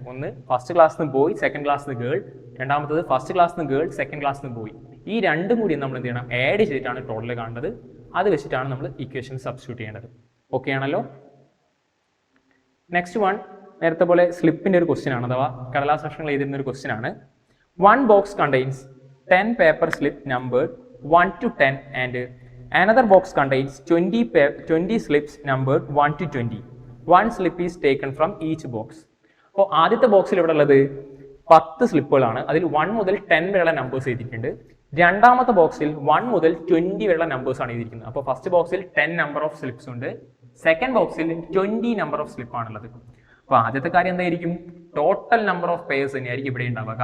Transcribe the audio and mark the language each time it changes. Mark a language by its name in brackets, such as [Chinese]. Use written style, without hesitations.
[Malayalam] ഒന്ന് ഫസ്റ്റ് ക്ലാസ്സിന് boy, second ക്ലാസ്സിന് ഗേൾ. രണ്ടാമത്തത് ഫസ്റ്റ് ക്ലാസ്സിന് ഗേൾ, സെക്കൻഡ് ക്ലാസ്സിന് ബോയ്. ഈ രണ്ടും കൂടി നമ്മൾ എന്ത് ചെയ്യണം, ആഡ് ചെയ്തിട്ടാണ് ടോട്ടൽ കാണേണ്ടത്. അത് വെച്ചിട്ടാണ് നമ്മൾ ഇക്വേഷൻ സബ്സ്റ്റിറ്റ്യൂട്ട് ചെയ്യേണ്ടത്. ഓക്കെ ആണല്ലോ. നെക്സ്റ്റ് വൺ നേരത്തെ പോലെ സ്ലിപ്പിന്റെ ഒരു ക്വസ്റ്റ്യൻ ആണ്, അഥവാ കടലാസ് കഷ്ണങ്ങൾ എഴുതുന്ന ഒരു ക്വസ്റ്റ്യൻ ആണ്. [English] 1 box contains 10 paper slip numbered 1 to 10 and another box contains 20 slips numbered 1 to 20. 1 slip is taken from each box. [Malayalam] അപ്പോൾ ആദ്യത്തെ ബോക്സിൽ ഇവിടെ ഉള്ളത് 10 സ്ലിപ്പുകളാണ്. അതിൽ 1 മുതൽ 10 വരെയുള്ള നമ്പേഴ്സ് എഴുതിയിട്ടുണ്ട്. രണ്ടാമത്തെ ബോക്സിൽ 1 മുതൽ 20 വരെയുള്ള നമ്പേഴ്സ് ആണ് എഴുതിയിരിക്കുന്നത്. അപ്പോൾ ഫസ്റ്റ് ബോക്സിൽ 10 നമ്പർ ഓഫ് സ്ലിപ്സ് ഉണ്ട്, സെക്കൻഡ് ബോക്സിൽ 20 നമ്പർ ഓഫ് സ്ലിപ്പ് ആണുള്ളത്. അപ്പോൾ ആദ്യത്തെ കാര്യം എന്തായിരിക്കും, ടോട്ടൽ നമ്പർ ഓഫ് പെയേഴ്സ് തന്നെയായിരിക്കും ഇവിടെ ഉണ്ടാവുക.